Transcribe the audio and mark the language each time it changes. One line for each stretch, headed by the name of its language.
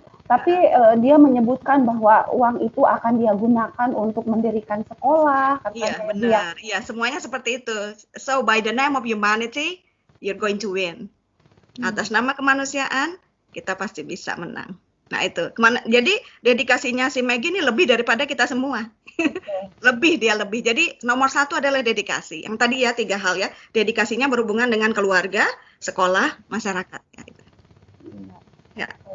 Indonesian: Tapi dia menyebutkan bahwa uang itu akan dia gunakan untuk mendirikan sekolah. Iya, benar. Iya, semuanya seperti itu.
English: So, by the name of humanity, you're going to win.
Indonesian: Atas nama kemanusiaan, kita pasti bisa menang. Nah, itu. Jadi, dedikasinya si Maggie ini lebih daripada kita semua. Lebih. Jadi, nomor 1 adalah dedikasi. Yang tadi ya, 3 hal ya. Dedikasinya berhubungan dengan keluarga, sekolah, masyarakat. Ya, itu. Ya.